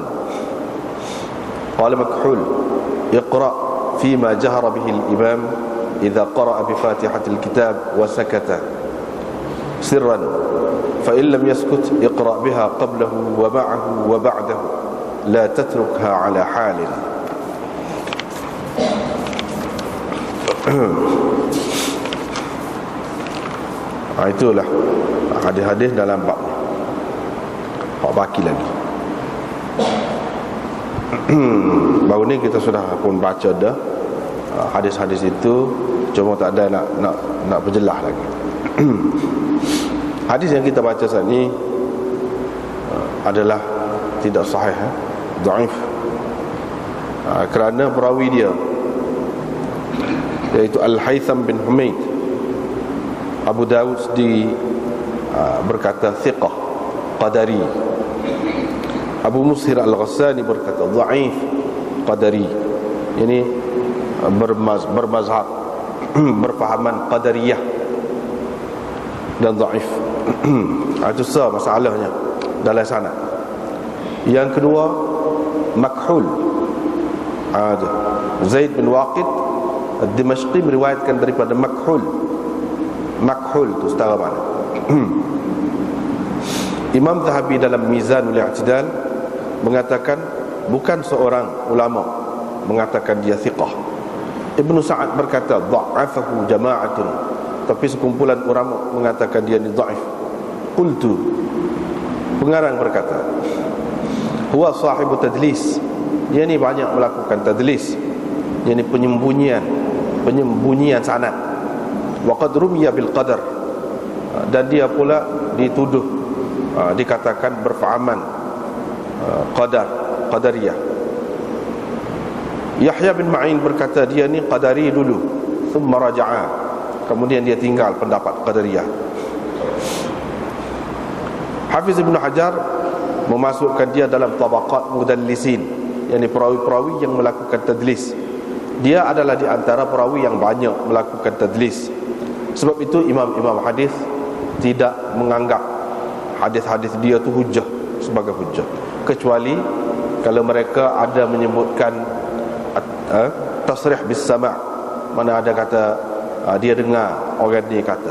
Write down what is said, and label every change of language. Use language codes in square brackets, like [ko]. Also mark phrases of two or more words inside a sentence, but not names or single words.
[ar] قال مكحول اقرأ فيما جهر به الإمام إذا قرأ بفاتحة الكتاب وسكت سرا فإن لم يسكت اقرأ بها قبله ومعه وبعده لا تتركها على حال. [ms] Itulah hadis-hadis dalam bab ni. Bab baki lagi. Baru ni kita sudah pun baca dah hadis-hadis itu, cuma tak ada nak perjelas lagi. Hadis yang kita baca saat ni adalah tidak sahih, dhaif, kerana perawi dia iaitu Al-Haytham bin Humaid. Abu Dawud sendiri berkata [ar] ثقة قدري. [ms] Abu Mushir Al-Ghassani berkata [ar] ضعيف قدري. [ms] Ini bermazhab berfahaman qadariyah dan dhaif. Itu masalahnya dalam sana. Yang kedua Makhul, Zaid bin Waqid Ad-Dimashqi meriwayatkan daripada Makhul. Makhul itu setara mana? Imam Zahabi dalam Mizanul I'tidal mengatakan bukan seorang ulama mengatakan dia thiqah. Ibnu Sa'ad berkata [ar] ضعفه جماعة, [ms] tapi sekumpulan ulama mengatakan dia ni dhaif. Qultu, pengarang berkata [ar] هو صاحب تدليس, [ms] dia ni banyak melakukan tadlis, dia ni penyembunyian sanad. [ar] وقد رمي بالقدر, [ms] dan dia pula dituduh dikatakan berfahaman qadariyah. Yahya bin Ma'in berkata dia ni qadari dulu, [ar] ثم رجع, [ms] kemudian dia tinggal pendapat qadariyah. Hafiz Ibn Hajar memasukkan dia dalam [ar] طبقات المدلسين, [ms] yakni perawi-perawi yang melakukan tadlis. Dia adalah di antara perawi yang banyak melakukan tadlis. Sebab itu imam-imam hadis tidak menganggap hadis-hadis dia tu hujah sebagai hujah, kecuali kalau mereka ada menyebutkan [ar] تصريح بالسماع', [ms] mana ada kata dia dengar orang ni kata.